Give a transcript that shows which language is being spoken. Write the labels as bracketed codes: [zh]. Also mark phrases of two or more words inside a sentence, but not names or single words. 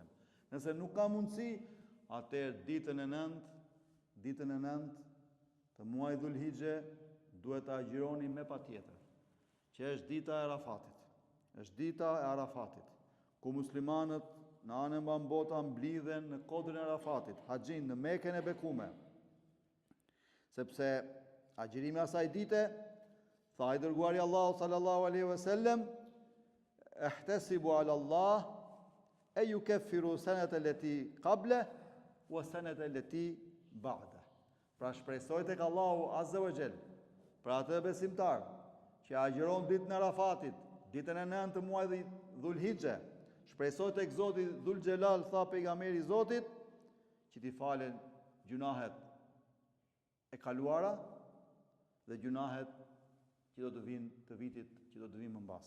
[sq] Nëse nuk ka mundësi, atëherë ditën e 9 të muajit Dhul Hijje duhet të agjironi me patjetër, që është dita e Arafatit. Është dita e Arafatit, ku muslimanët në anën bambota mblidhen në kodrin e Arafatit, haxhin në Mekën e bekuar. Sepse agjërimi asaj dite, tha i dërguari Allahu [ar] صلى الله عليه وسلم, أحتسب على الله أن يكفر السنة التي قبله والسنة التي بعده. [sq] Pra shpresoj tek Allahu [ar] عز وجل, [sq] pra atë besimtar që agjeron ditën e Arafatit, ditën e 9 të muajit Dhul Hijje, shpresoj tek Zoti Dhul Xhelal, tha pejgamberi i Zotit, që t'i falen gjunahet e kaluara dhe gjunahet që do të vinë të vitit që do të vinë më mbas.